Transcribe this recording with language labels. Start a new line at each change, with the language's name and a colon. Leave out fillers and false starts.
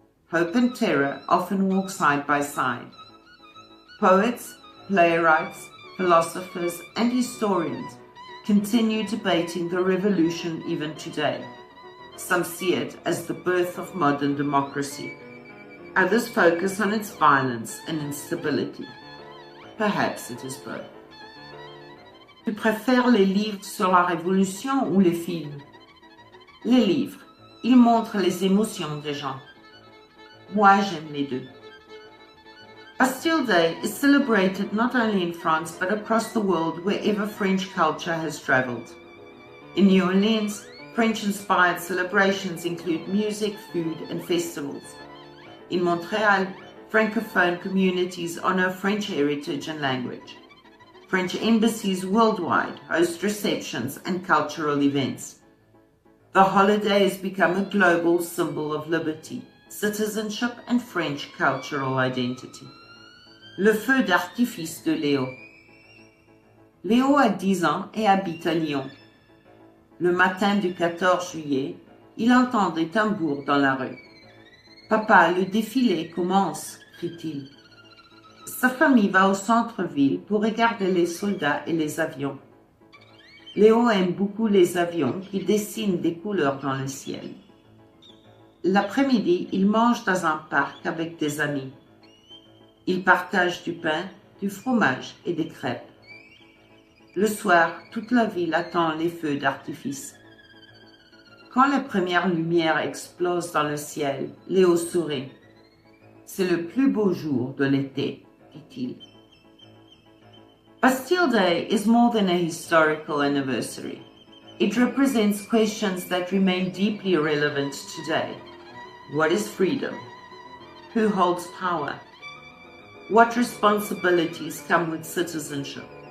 English: Hope and terror often walk side by side. Poets, playwrights, philosophers, and historians continue debating the revolution even today. Some see it as the birth of modern democracy. Others focus on its violence and instability. Perhaps it is both.
French: Tu préfères les livres sur la Révolution ou les films? Les livres, ils montrent les émotions des gens. Moi, j'aime les deux.
English: Bastille Day is celebrated not only in France but across the world wherever French culture has traveled. In New Orleans, French-inspired celebrations include music, food, and festivals. In Montreal, Francophone communities honor French heritage and language. French embassies worldwide host receptions and cultural events. The holiday has become a global symbol of liberty, citizenship, and French cultural identity.
French: Le feu d'artifice de Léo. Léo a 10 ans et habite à Lyon. Le matin du 14 juillet, il entend des tambours dans la rue. « Papa, le défilé commence !» crie-t-il. Sa famille va au centre-ville pour regarder les soldats et les avions. Léo aime beaucoup les avions qui dessinent des couleurs dans le ciel. L'après-midi, il mange dans un parc avec des amis. Il partage du pain, du fromage et des crêpes. Le soir, toute la ville attend les feux d'artifice. Quand les premières lumières explosent dans le ciel, Léo sourit. « C'est le plus beau jour de l'été », dit-il.
English: Bastille Day is more than a historical anniversary. It represents questions that remain deeply relevant today. What is freedom? Who holds power? What responsibilities come with citizenship?